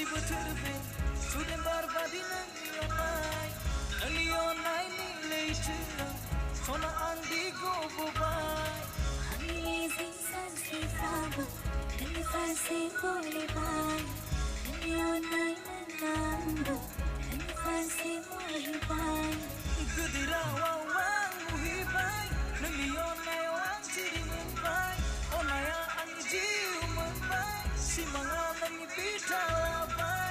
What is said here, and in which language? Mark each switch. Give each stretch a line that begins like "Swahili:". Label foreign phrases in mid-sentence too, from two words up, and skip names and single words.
Bodo: बोथोर बे सुदेम बार बादि नोंनि अननायनि लैथोआव सना आं दिगबोबाय
English: Amazing sunset flower,
Bodo: नोंनि फारसे बोहैबाय नोंनि अननाय मोननांगौ नोंनि फारसे बोहैबाय गोदोरावाव आं नुहैबाय नोंनि अननायाव आं सिरि मोनबाय अननाया आंनि जिउ मोनबाय सिमाङा नोंनि बिथा लाबाय